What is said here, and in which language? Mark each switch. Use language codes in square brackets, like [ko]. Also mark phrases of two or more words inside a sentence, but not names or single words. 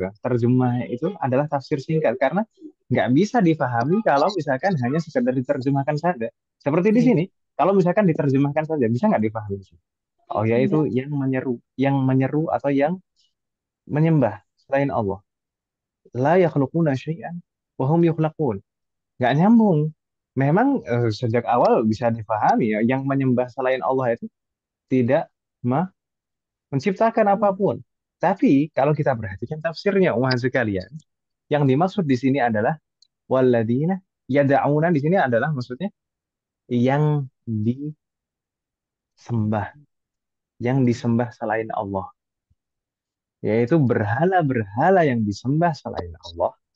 [id] Terjemah itu adalah tafsir singkat karena nggak bisa dipahami kalau misalkan hanya sekedar diterjemahkan saja. Seperti di Iya. sini, kalau misalkan diterjemahkan saja bisa nggak dipahami? Oh ya itu Enggak. yang menyeru atau yang menyembah selain Allah. [ar] لا يخلقون شيئا وهم يخلقون. [id] Nggak nyambung. Memang sejak awal bisa dipahami ya, yang menyembah selain Allah itu tidak menciptakan apapun. Tapi kalau kita perhatikan tafsirnya umat sekalian, yang dimaksud di sini adalah [ar] والذين يدعون [id] di sini adalah maksudnya yang disembah, yang disembah selain Allah, yaitu berhala-berhala yang disembah selain Allah.